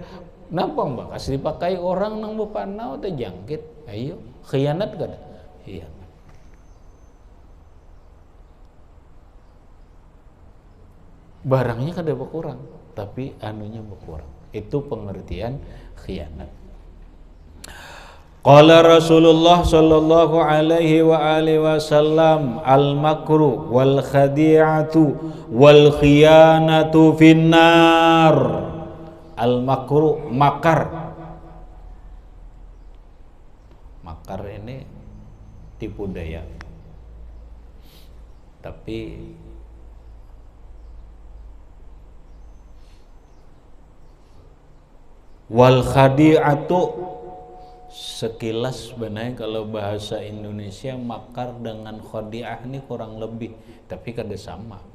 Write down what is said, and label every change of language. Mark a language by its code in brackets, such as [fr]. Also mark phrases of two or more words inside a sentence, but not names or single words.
[bjn] Napa mbak kasih dipakai orang nang bepanau terjangkit. Ayo, khianat kada? Iya. Barangnya kada berkurang, tapi anunya berkurang. Itu pengertian khianat. [ar] قال رسول الله صلى الله عليه وعلى آله وسلم المكر والخديعة والخيانة في النار. [bjn] Al-makru makar. Makar ini tipu daya. Tapi [ar] والخديعة [bjn] sekilas sebenarnya kalau bahasa Indonesia makar dengan khadi'ah ini kurang lebih, tapi kada sama.